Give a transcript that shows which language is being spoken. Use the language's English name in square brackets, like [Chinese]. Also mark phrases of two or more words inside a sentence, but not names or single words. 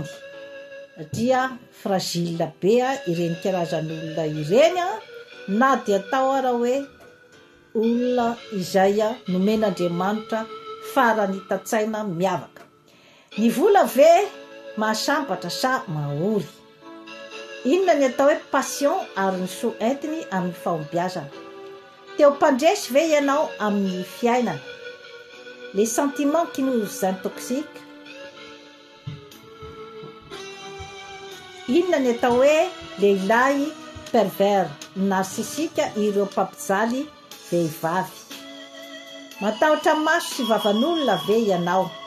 [Malagasy] Dia fragile be ireny karazan'olona ireny na dia atao ara hoe olona izay nomen'Andriamanitra farany tatsaina miavaka. Ny vola ve mahasambatra sa mahory? Inona ny atao hoe passion ary ny soa entiny amin'ny fahombiazana? Teo mpandresy ve ianao amin'ny fiainana? [French] Les sentiments qui nous intoxiquent. [Malagasy] Inona ny atao hoe lehilahy pervers narcissika ireo mpampijaly vehivavy? Matahotra maso sy vavan'olona ve ianao?